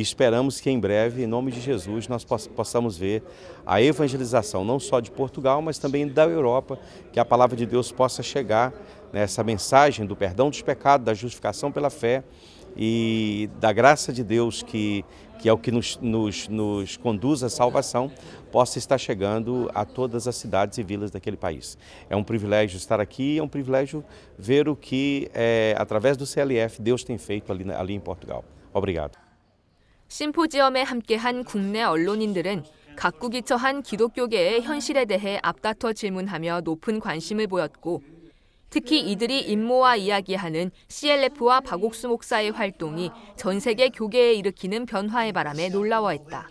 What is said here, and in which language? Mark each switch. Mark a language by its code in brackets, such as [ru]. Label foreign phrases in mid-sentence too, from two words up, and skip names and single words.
[pt] esperamos que em breve, em nome de Jesus, nós possamos ver a evangelização não só de Portugal, mas também da Europa, que a palavra de Deus possa chegar nessa mensagem do perdão dos pecados, da justificação pela fé e da graça de Deus, que é o que nos conduz à salvação, possa estar chegando a todas as cidades e vilas daquele país. É um privilégio estar aqui, é um privilégio ver o que, através do CLF, Deus tem feito ali em Portugal. Obrigado. [ko] 심포지엄에 함께한 국내 언론인들은 각국이 처한 기독교계의 현실에 대해 앞다퉈 질문하며 높은 관심을 보였고 특히 이들이 임모와 이야기하는 CLF와 박옥수 목사의 활동이 전 세계 교계에 일으키는 변화의 바람에 놀라워했다.